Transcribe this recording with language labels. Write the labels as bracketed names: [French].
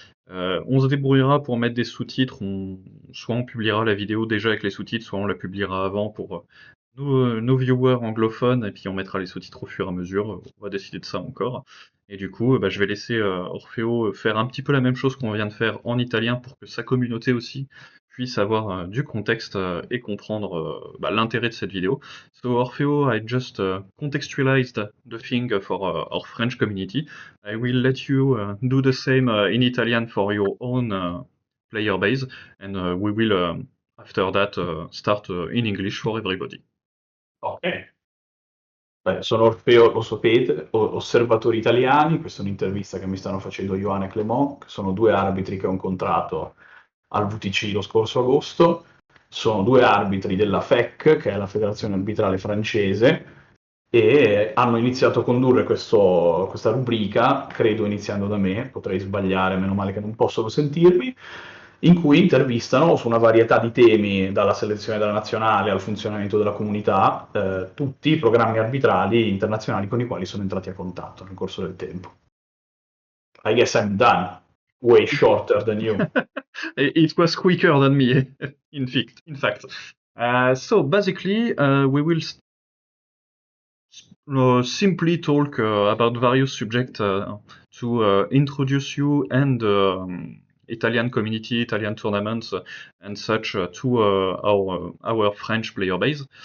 [French] On se débrouillera pour mettre des sous-titres. Soit on publiera la vidéo déjà avec les sous-titres, soit on la publiera avant pour nos viewers anglophones, et puis on mettra les sous-titres au fur et à mesure. On va décider de ça encore. Et du coup, je vais laisser Orfeo faire un petit peu la même chose qu'on vient de faire en italien pour que sa communauté aussi puisse avoir du contexte et comprendre l'intérêt de cette vidéo. [English] So Orfeo, I just contextualized the thing for our French community. I will let you do the same in Italian for your own player base, and we will after that start in English for everybody. Ok. [Italian] Beh, sono Orfeo, lo sapete, osservatori italiani. Questa è un'intervista che mi stanno facendo Ioane e Clément, che sono due arbitri che ho incontrato al VTC lo scorso agosto. Sono due arbitri della FEC, che è la Federazione Arbitrale Francese, e hanno iniziato a condurre questa rubrica, credo iniziando da me, potrei sbagliare, meno male che non possono sentirmi, in cui intervistano su una varietà di temi, dalla selezione della nazionale al funzionamento della comunità, tutti i programmi arbitrali internazionali con i quali sono entrati a contatto nel corso del tempo. [English] I guess I'm done. Way shorter than you. It was quicker than me, in fact. So basically, we will simply talk about various subjects to introduce you and Italian community, Italian tournaments, and such to our French player base.